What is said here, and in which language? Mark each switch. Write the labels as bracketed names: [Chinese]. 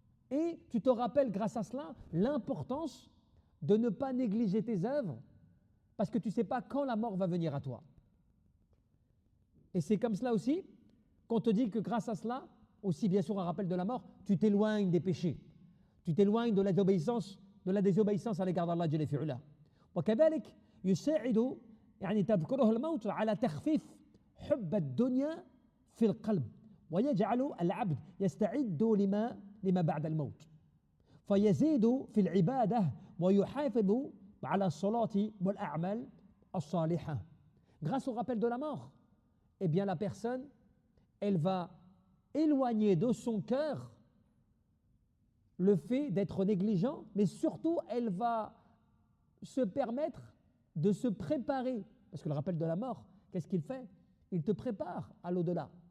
[French] Et tu te rappelles grâce à cela l'importance de ne pas négliger tes œuvres parce que tu ne sais pas quand la mort va venir à toi. Et c'est comme cela aussi qu'on te dit que grâce à cela, aussi bien sûr un rappel de la mort, tu t'éloignes des péchés, tu t'éloignes de la désobéissance à l'égard d'Allah Jalla fi'ula. [Arabic] وكذلك يساعد يعني تذكره الموت على تخفيف حب الدنيا في القلب ويجعل العبد يستعد لما بعد الموت فيزيد في العبادة ويحافظ على الصلاة والأعمال الصالحة. [French] Grâce au rappel de la mort, eh bien la personne, elle va éloigner de son cœur le fait d'être négligent, mais surtout elle va se permettre de se préparer. Parce que le rappel de la mort, qu'est-ce qu'il fait? Il te prépare à l'au-delà.